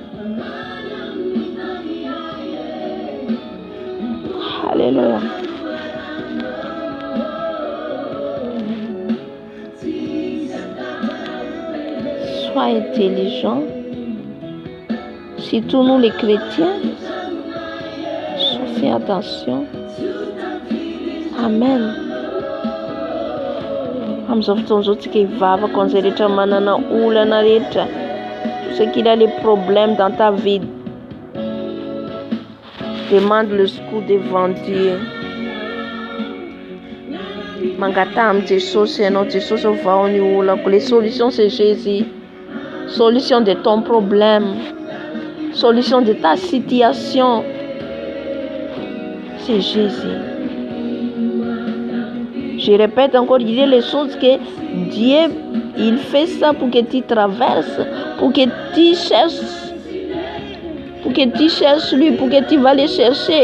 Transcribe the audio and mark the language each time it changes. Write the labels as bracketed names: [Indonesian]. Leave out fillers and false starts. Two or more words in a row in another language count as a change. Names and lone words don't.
[French] Alléluia. Sois intelligent. Surtout nous les chrétiens. Fais attention. Amen. [Malagasy] Amizao fotoana tika hivavaka an'izay rehetra manana olana rehetra. [French] Tout ce qu'il a les problèmes dans ta vie. Demande le secours devant Dieu. [Malagasy] Mangata am Jesosy ianao, Jesosy vao ny olako. [French] Les solutions c'est Jésus. Solution de ton problème. Solution de ta situation. C'est Jésus. Je répète encore, il y a les choses que Dieu, il fait ça pour que tu traverses, pour que tu cherches lui, pour que tu vas les chercher.